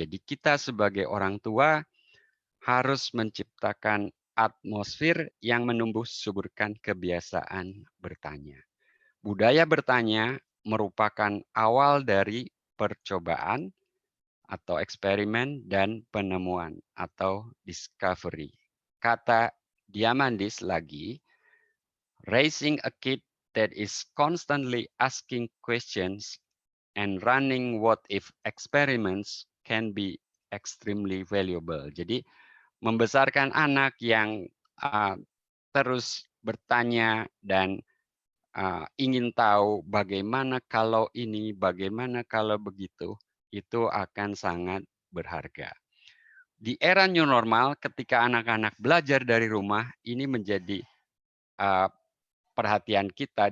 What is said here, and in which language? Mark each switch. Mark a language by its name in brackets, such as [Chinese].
[Indonesian] Jadi kita sebagai orang tua harus menciptakan atmosfer yang menumbuh suburkan kebiasaan bertanya. Budaya bertanya merupakan awal dari percobaan atau eksperimen dan penemuan atau discovery. Kata Diamandis lagi, [English] raising a kid that is constantly asking questions and running what if experiments can be extremely valuable. [Indonesian] Jadi membesarkan anak yang terus bertanya dan ingin tahu bagaimana kalau ini, bagaimana kalau begitu, itu akan sangat berharga. Di era new normal, ketika anak-anak belajar dari rumah, ini menjadi perhatian kita.